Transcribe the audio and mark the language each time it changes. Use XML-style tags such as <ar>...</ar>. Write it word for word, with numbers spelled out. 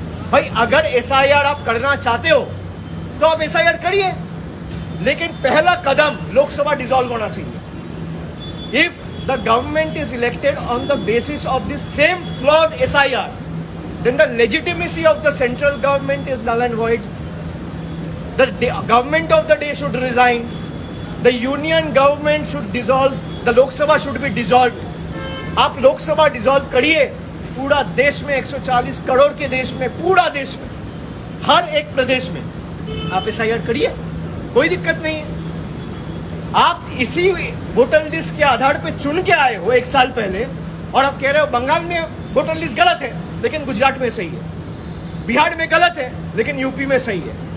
<hi>भाई अगर एसआईआर आप करना चाहते हो तो आप एसआईआर करिए, लेकिन पहला कदम लोकसभा डिसॉल्व होना चाहिए।</hi> <en>If the government is elected on the basis of this same flawed SIR, then the legitimacy of the central government is null and void. The da- government of the day should resign. The union government should dissolve. The Lok Sabha should be dissolved.</en> <hi>आप लोक सभा dissolve करिए, पूरा देश में एक सौ चालीस करोड़ के देश में, पूरा देश में, हर एक प्रदेश में आप एस आई आर करिए, कोई दिक्कत नहीं है। आप इसी वोटर लिस्ट के आधार पे चुन के आए हो एक साल पहले, और आप कह रहे हो बंगाल में वोटर लिस्ट गलत है लेकिन गुजरात में सही है, बिहार में गलत है लेकिन यूपी में सही है।</hi>